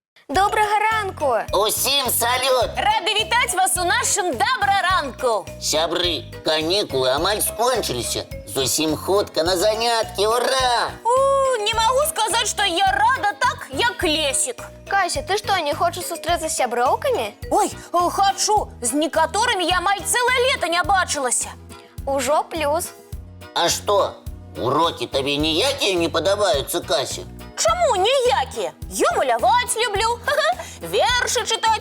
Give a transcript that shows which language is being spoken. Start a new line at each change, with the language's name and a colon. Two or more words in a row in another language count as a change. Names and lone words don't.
Ukrainian: Доброго ранку!
Belarusian: Усім салют! Рады вітаць вас у нашым добраранку. Сябры, канікулы амаль скончыліся. Зусім хутка на заняткі, ура!
Russian: Не могу сказать, что я рада
Belarusian: так, як Лесик. Кася,
Russian: ты что, не хочешь
Belarusian: сустрэцца з сяброўкамі?
Russian: Ой, хочу.
Belarusian: З некаторымі я амаль цэлае лета не бачылася. Ужо плюс. А што, урокі табе ніякія не падабаюцца, Кася? Чаму ніякія? Я маляваць люблю, вершы чытаць.